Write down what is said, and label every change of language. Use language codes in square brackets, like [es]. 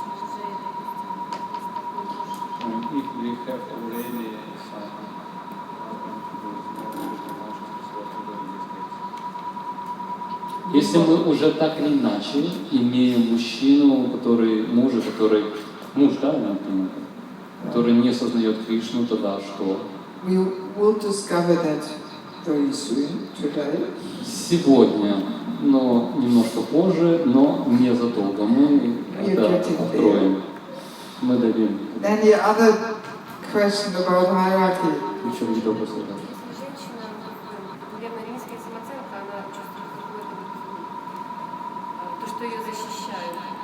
[en] If we have already some [ru] Если мы уже так или иначе имеем мужчину, который муж, да, который не сознает Кришну, тогда что? [en] We will discover that very soon, today. [ru] Сегодня, но немножко позже, но не задолго. Мы это откроем. Мы дадим. [en] Then the other question about hierarchy. [ru] Еще какие-то вопросы? Женщина, наверное, низкая самооценка, она чувствует какое-то то, что ее защищает.